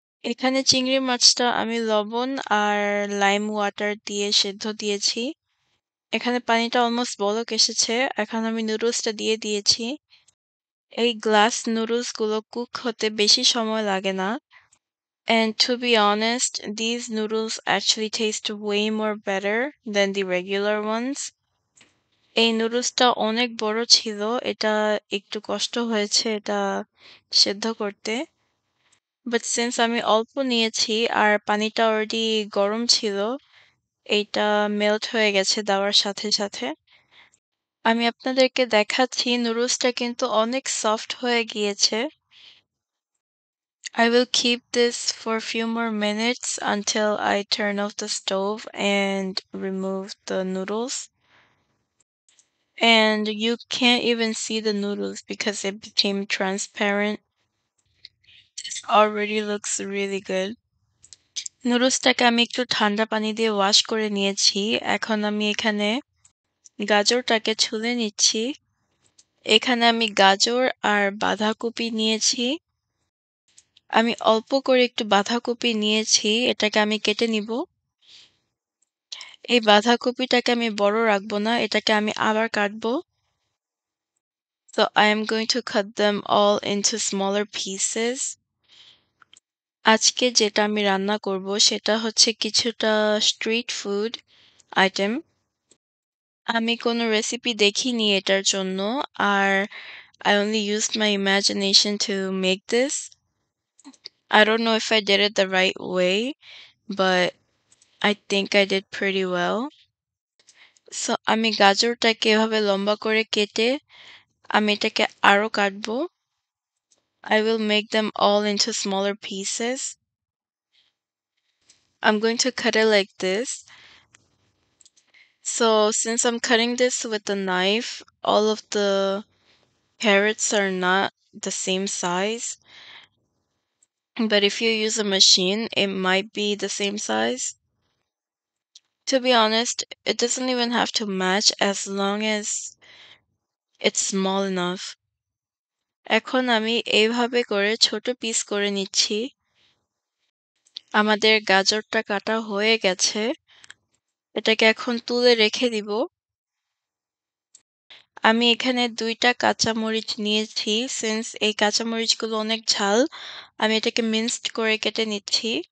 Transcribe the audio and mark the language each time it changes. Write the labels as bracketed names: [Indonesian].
[Bangla] এখানে চিংড়ি মাছটা আমি লবণ আর লাইম ওয়াটার দিয়ে সেদ্ধ দিয়েছি। এখানে পানিটা অলমোস্ট বলক এসেছে। এখন আমি নুডলসটা দিয়ে দিয়েছি। এই গ্লাস নুডলসগুলো কুক হতে বেশি সময় লাগে না। [English] And to be honest, these noodles actually taste way more better than the regular ones. [Bangla] এই নুডলসটা অনেক বড় ছিল। এটা একটু কষ্ট হয়েছে এটা সেদ্ধ করতে। [English] But since [Bangla] আমি অল্প নিয়েছি আর পানিটা অলরেডি গরম ছিল, এইটা মেল্ট হয়ে গেছে দেওয়ার সাথে সাথে। আমি আপনাদেরকে দেখাচ্ছি নুডলসটা কিন্তু অনেক সফট হয়ে গিয়েছে। [English] I will keep this for a few more minutes until I turn off the stove and remove the noodles. And you can't even see the noodles because it became transparent. This already looks really good. [Bangla] নুডলসটাকে আমি একটু ঠান্ডা পানি দিয়ে wash করে নিয়েছি। এখন আমি এখানে গাজরটাকে ছুলে নিচ্ছি। এখানে আমি গাজর আর বাঁধাকপি নিয়েছি। আমি অল্প করে একটু বাঁধাকপি নিয়েছি, এটাকে আমি কেটে নিব। এই বাঁধাকপিটাকে আমি বড় রাখবো না, এটাকে আমি আবার কাটবো। [English] So I am going to cut them all into smaller pieces. [Bangla] আজকে যেটা আমি রান্না করব সেটা হচ্ছে কিছুটা স্ট্রিট ফুড আইটেম। আমি কোনো রেসিপি দেখিনি এটার জন্য আর [English] I only used my imagination to make this. I don't know if I did it the right way, but I think I did pretty well. [Bangla] So আমি গাজরটাকে এভাবে লম্বা করে কেটে আমি এটাকে আরো কাটবো। [English] I will make them all into smaller pieces. I'm going to cut it like this. So since I'm cutting this with a knife, all of the carrots are not the same size. But if you use a machine, it might be the same size. To be honest, it doesn't even have to match as long as it's small enough. [Bangla] এখন আমি এইভাবে করে ছোট piece করে নিচ্ছি। আমাদের গাজরটা কাটা হয়ে গেছে। এটাকে এখন তুলে রেখে দিব। আমি এখানে ২ টা কাঁচামরিচ নিয়েছি। সিন্স এই কাঁচামরিচগুলো অনেক ঝাল, আমি এটাকে মিন্সড করে কেটে নিচ্ছি।